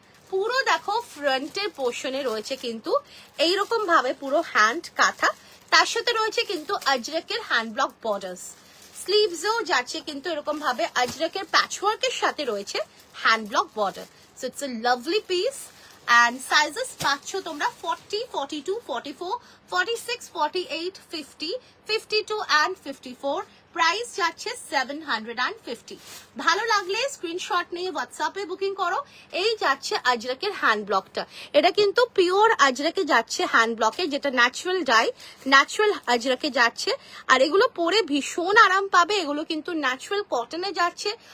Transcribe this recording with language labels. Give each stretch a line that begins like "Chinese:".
Bangla: পুরো দেখো ফ্রন্টের পোর্শনে রয়েছে কিন্তু এইরকম ভাবে পুরো হ্যান্ড কাঁথা, তার সাথে রয়েছে কিন্তু আজরাকের হ্যান্ড ব্লক বর্ডার্স। স্লিভসও যাচ্ছে কিন্তু এরকম ভাবে আজরাকের প্যাচওয়ার্কের সাথে রয়েছে hand block border.
English: So it's a lovely piece. and sizes
Bangla: পাচ্ছ তোমরা 40, 42, 44, 46, 48, 50, 52 and 54। প্রাইস যাচ্ছে 750। ভালো লাগলে স্ক্রিনশট নিয়ে হোয়াটসঅ্যাপে বুকিং করো। এই যাচ্ছে আজরাকের হ্যান্ড ব্লকটা, এটা কিন্তু পিওর আজরাকে যাচ্ছে হ্যান্ড ব্লকে, যেটা ন্যাচারাল ডাই, ন্যাচারাল আজরাকে যাচ্ছে। আর এগুলো পরে ভীষণ আরাম পাবে, এগুলো কিন্তু ন্যাচারাল কটনে যাচ্ছে।